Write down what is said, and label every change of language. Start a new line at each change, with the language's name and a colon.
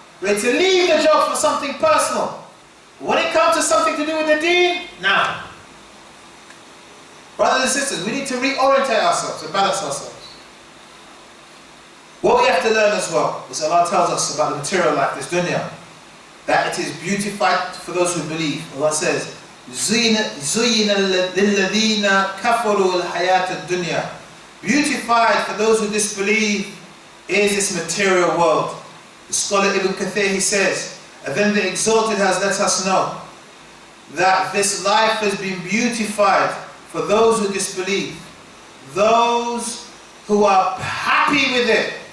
English: Ready to leave the job for something personal. When it comes to something to do with the deen, now. Brothers and sisters, we need to reorientate ourselves and balance ourselves. What we have to learn as well, is Allah tells us about the material life, this dunya, that it is beautified for those who believe. Allah says,
Arabic: زُيِّنَ لِلَّذِينَ كَفَرُوا الْحَيَاةَ الدُّنْيَا.
English: Beautified for those who disbelieve is this material world. The scholar Ibn Kathir, he says, and then the Exalted has let us know that this life has been beautified for those who disbelieve. Those who are happy with it.